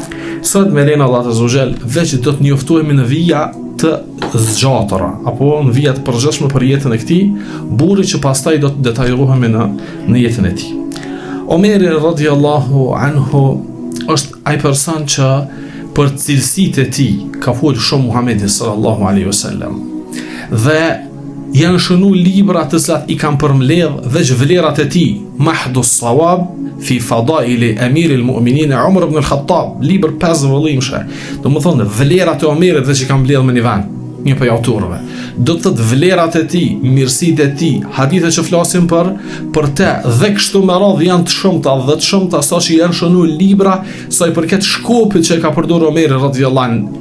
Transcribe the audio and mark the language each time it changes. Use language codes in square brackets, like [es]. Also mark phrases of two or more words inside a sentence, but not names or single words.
[sq] Sot me lejen e Allahut [ar] عز وجل [sq] veç do të njoftohemi në vija të zgjatëra apo në vija të përgjithshme për jetën e këtij burri që pastaj do të detajohemi në jetën e tij. Omeri [ar] رضي الله عنه [sq] është ai person që për cilësitë e tij ka folur shumë Muhamedi [ar] صلى الله عليه وسلم. [sq] Dhe janë shënu libra të cilat i kanë përmbledh veç vlerat e tij, Mahdus Sawab fi Fadaili Amir al-Mu'minin Umar ibn al-Khattab, libër 5 vëllimshë. Domethënë vlerat e Omerit veç i kanë mbledh me një vend, një prej autorëve. Do të thotë vlerat e tij, mirësitë e tij, hadithe që flasin për te dhe kështu me radhë janë të shumta sa që janë shënu libra sa i përket shkopit që ka përdorur Omeri [ar] رضي الله عنه.